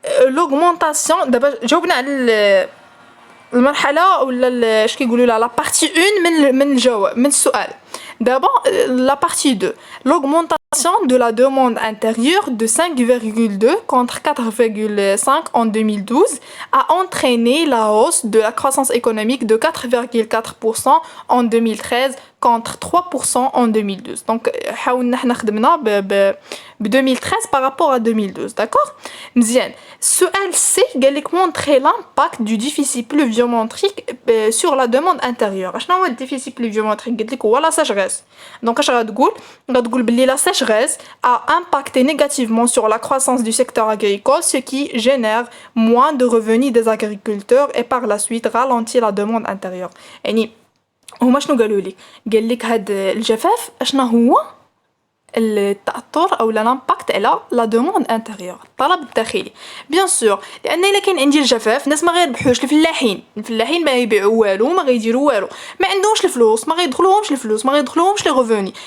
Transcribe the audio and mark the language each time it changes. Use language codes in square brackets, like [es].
[fr] L'augmentation d'abord [ar] جاوبنا على المرحله ولا اش كيقولوا لها لا بارتي 1 من الجواب من السؤال. [fr] D'abord, la partie 2. L'augmentation de la demande intérieure de 5,2 contre 4,5 en 2012 a entraîné la hausse de la croissance économique de 4,4% en 2013 contre 3% en 2012. [ar] Donc, حاولنا حنا خدمنا ب 2013 [fr] par rapport à 2012, d'accord? [ar] مزيان. سؤال C قال لك [fr] montrer l'impact du déficit pluviométrique sur la demande intérieure. [ar] شنو هو الديفيسيت pluviométrique؟ قلت لك هو لا sécheresse. [fr] Donc [ar] اش غتقول بلي [fr] la sécheresse a impacté négativement sur la croissance du secteur agricole, ce qui génère moins de revenus des agriculteurs et par la suite ralentit la demande intérieure. [ar] يعني هما شنو قالوا لك؟ قال لك هاد الجفاف اشنا هو التاثر او لامباكت على لا دوموند انتيريور، الطلب الداخلي. بيان سور، لان الا كان عندي الجفاف الناس ما غيربحوش. الفلاحين ما يبيعوا والو، ما غيديروا والو، ما عندهمش الفلوس، ما غيدخلوهمش الفلوس، ما غيدخلوهمش لي ريفوني.